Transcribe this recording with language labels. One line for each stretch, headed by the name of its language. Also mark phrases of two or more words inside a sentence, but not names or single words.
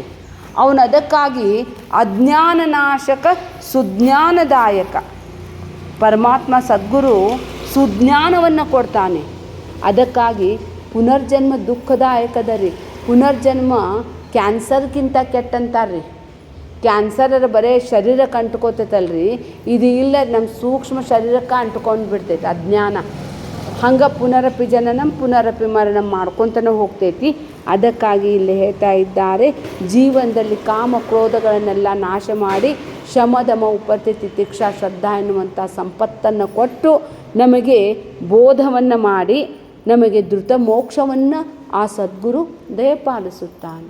Kannada: ಅವನು ಅದಕ್ಕಾಗಿ ಅಜ್ಞಾನ ನಾಶಕ ಸುಜ್ಞಾನದಾಯಕ ಪರಮಾತ್ಮ ಸದ್ಗುರು ಸುಜ್ಞಾನವನ್ನು ಕೊಡ್ತಾನೆ. ಅದಕ್ಕಾಗಿ ಪುನರ್ಜನ್ಮ ದುಃಖದಾಯಕದ ರೀ. ಪುನರ್ಜನ್ಮ ಕ್ಯಾನ್ಸರ್ಗಿಂತ ಕೆಟ್ಟಂತಾರ್ರಿ. ಕ್ಯಾನ್ಸರ್ ಬರೀ ಶರೀರಕ್ಕೆ ಅಂಟ್ಕೋತೈತಲ್ರಿ, ಇದು ಇಲ್ಲ ನಮ್ಮ ಸೂಕ್ಷ್ಮ ಶರೀರಕ್ಕೆ ಅಂಟ್ಕೊಂಡು ಬಿಡ್ತೈತೆ ಅಜ್ಞಾನ. ಹಂಗೆ
Sanskrit: ಪುನರಪಿ ಜನನಂ ಪುನರಪಿ ಮರಣ
Kannada: ಮಾಡ್ಕೊತನೇ ಹೋಗ್ತೈತಿ. ಅದಕ್ಕಾಗಿ ಇಲ್ಲಿ ಹೇಳ್ತಾ ಇದ್ದಾರೆ, ಜೀವನದಲ್ಲಿ ಕಾಮ ಕ್ರೋಧಗಳನ್ನೆಲ್ಲ ನಾಶ ಮಾಡಿ ಶಮದಮ ಉಪತಿ ತಿತಿಕ್ಷಾ ಶ್ರದ್ಧಾ ಎನ್ನುವಂಥ ಸಂಪತ್ತನ್ನು ಕೊಟ್ಟು ನಮಗೆ ಬೋಧವನ್ನು ಮಾಡಿ ನಮಗೆ ಧೃತ ಮೋಕ್ಷವನ್ನು ಆ ಸದ್ಗುರು ದಯಪಾಲಿಸುತ್ತಾನೆ.